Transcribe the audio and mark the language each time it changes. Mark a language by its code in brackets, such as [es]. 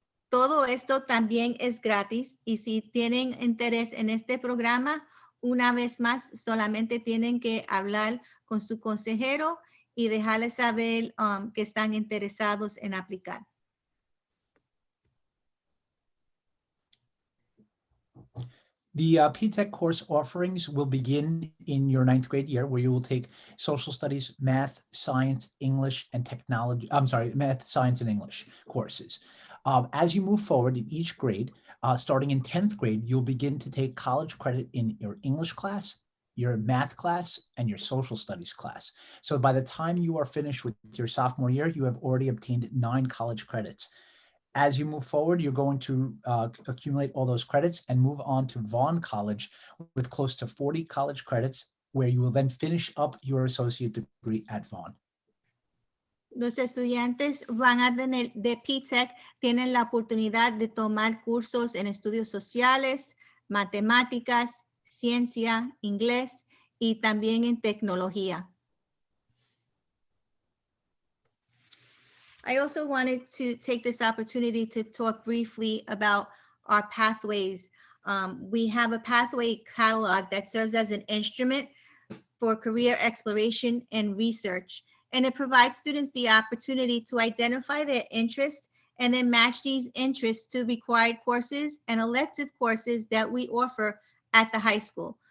[es] Todo esto también es gratis y si tienen interés en este programa, una vez más, solamente tienen que hablar con su consejero y dejarles saber que están interesados en aplicar. [en] The PTech course offerings will begin in your 9th grade year, where you will take social studies, math, science, English, and technology. I'm sorry, math, science, and English courses. As you move forward in each grade, starting in 10th grade, you'll begin to take college credit in your English class, your math class, and your social studies class. So by the time you are finished with your sophomore year, you have already obtained 9 college credits. As you move forward, you're going to accumulate all those credits and move on to Vaughn College with close to 40 college credits, where you will then finish up your associate degree at Vaughn. [es] Los estudiantes de PTech tienen la oportunidad de tomar cursos en estudios sociales, matemáticas, ciencia, inglés y también en tecnología. [en] I also wanted to take this opportunity to talk briefly about our pathways. We have a pathway catalog that serves as an instrument for career exploration and research, and it provides students the opportunity to identify their interests and then match these interests to required courses and elective courses that we offer at the high school.